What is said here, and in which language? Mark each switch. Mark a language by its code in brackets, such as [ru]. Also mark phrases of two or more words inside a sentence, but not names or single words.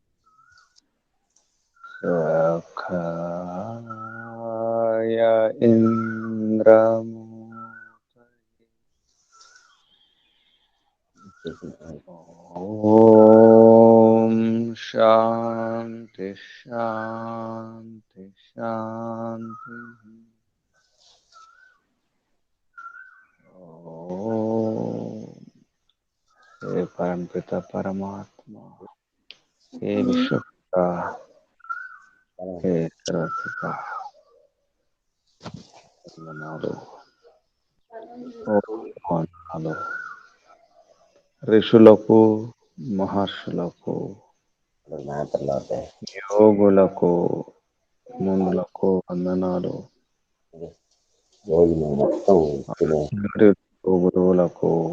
[sa] सखाय इन्द्रमूर्तये ॐ शान्ति शान्ति शान्तिः। [hi] ओम हे परमपिता परमात्मा, हे विश्वपिता, हे सर्वपिता, [te] వందనాలు ఓ వందనాలు ఋషులకు మహర్షులకు యోగులకు మునులకు వందనాలు ఆచార్యులకు గురువులకు